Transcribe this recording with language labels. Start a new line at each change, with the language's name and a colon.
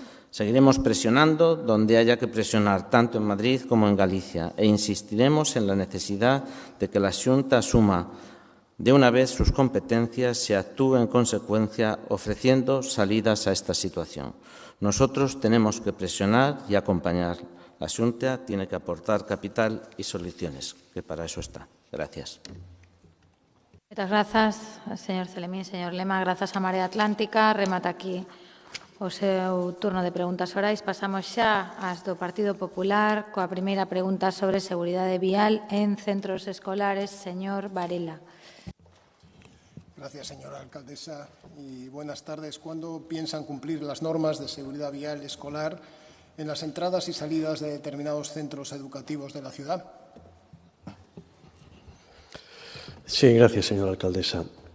Spanish: Seguiremos presionando donde haya que presionar, tanto en Madrid como en Galicia, e insistiremos en la necesidad de que la Xunta asuma de una vez sus competencias y actúe en consecuencia, ofreciendo salidas a esta situación. Nosotros tenemos que presionar y acompañar. La Xunta tiene que aportar capital y soluciones, que para eso está. Gracias. Muchas gracias, señor Celemín, señor Lema.
Galician: Grazas a Marea Atlántica. Remata aquí o seu turno de preguntas orais. Pasamos xa ás do Partido Popular coa primeira pregunta sobre seguridade vial en centros escolares. Señor Varela.
Spanish: Gracias, señora alcaldesa. Y buenas tardes. ¿Cuándo piensan cumplir las normas de seguridad vial escolar en las entradas y salidas de determinados centros educativos de la ciudad? Sí, gracias, señora alcaldesa.